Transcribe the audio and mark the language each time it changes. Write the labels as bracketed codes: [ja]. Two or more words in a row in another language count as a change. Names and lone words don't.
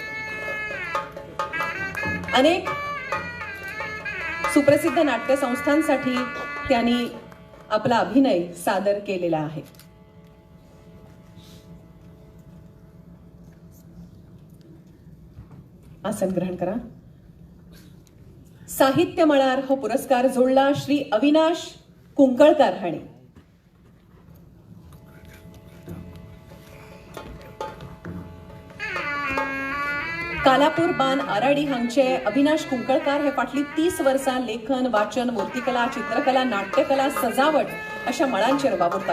[mr] अनेक सुप्रसिद्ध नाट्य संस्थांसाठी त्यांनी आपला अभिनय सादर केलेला आहे. आसन ग्रहण करा. [kok] साहित्य मळार हा पुरस्कार जोडला श्री अविनाश कुंकळकर हाणी. कालापूर बान आराडी हांगचे अविनाश कुंकळकर हे फाटली 30 वर्सां लेखन, वाचन, मूर्तिकला, चित्रकला, नाट्यकला, सजावट अशा मळांचेर वावुरतात.